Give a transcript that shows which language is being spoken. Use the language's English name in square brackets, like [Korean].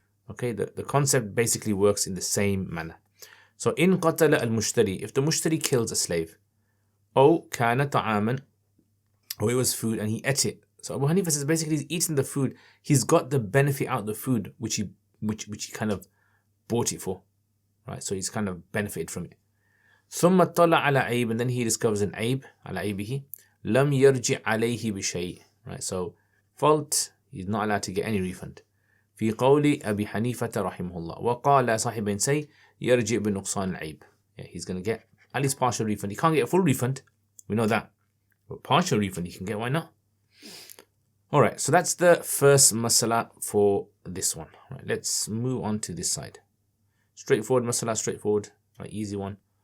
[English] Okay, the concept basically works in the same manner. So in [Arabic] qatala al-mushtari, [English] if the mushtari kills a slave, or [Arabic] kana ta'aman, [English] or it was food and he ate it. So Abu Hanifa says basically he's eaten the food. He's got the benefit out of the food which he kind of bought it for, right? So he's kind of benefited from it. [Arabic] ثم اطلع على عيب, [English] and then he discovers an [Arabic] عيب على عيبه لم يرجع عليه بشيء, right? [English] So fault, he's not allowed to get any refund. [Arabic] في قول أبي حنيفة رحمه الله وقال صاحبين [English] say [Arabic] يرجع بنقصان العيب. [English] Yeah, he's going to get at least partial refund. He can't get a full refund, we know that, but partial refund he can get, why not? Alright, so that's the first masala for this one. Right, let's move on to this side. Straightforward masala, straightforward, right, easy one.